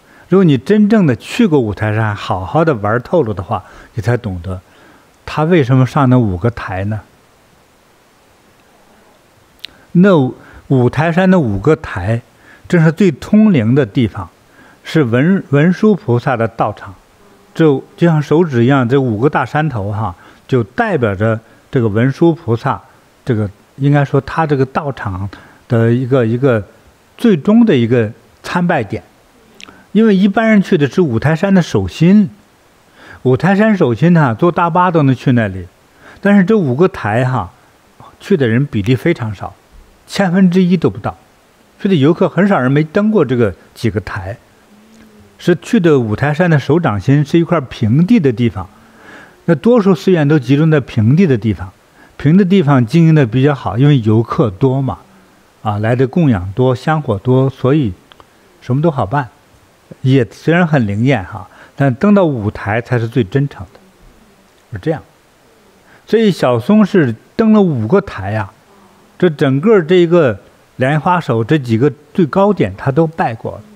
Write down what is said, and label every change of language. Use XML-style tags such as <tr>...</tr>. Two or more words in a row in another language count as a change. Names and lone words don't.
<zh>如果你真正的去過五台山，好好的玩透了的話，你才懂得他為什麼上那5個台呢？那五台山的5個台，正是最通靈的地方，是文殊菩薩的道場，就像手指一樣，這5個大山頭哈，就代表着這個文殊菩薩，這個應該說他這個道場的一個最終的一個參拜點。因為一般人去的是五台山的手心，五台山手心哈，坐大巴都能去那裡，但是這5個台哈，去的人比例非常少，1/1000都不到，去的遊客很少人沒登過這個幾個台，是去的五台山的手掌心，是一塊平地的地方。那多數寺院都集中在平地的地方，平的地方經營的比較好，因為遊客多嘛，來的供養多，香火多，所以什麼都好辦。也雖然很靈驗哈，但登到五台才是最真誠的，是這樣。所以小松是登了5個台呀，這整個這個蓮花手這幾個最高點他都拜過了。</zh>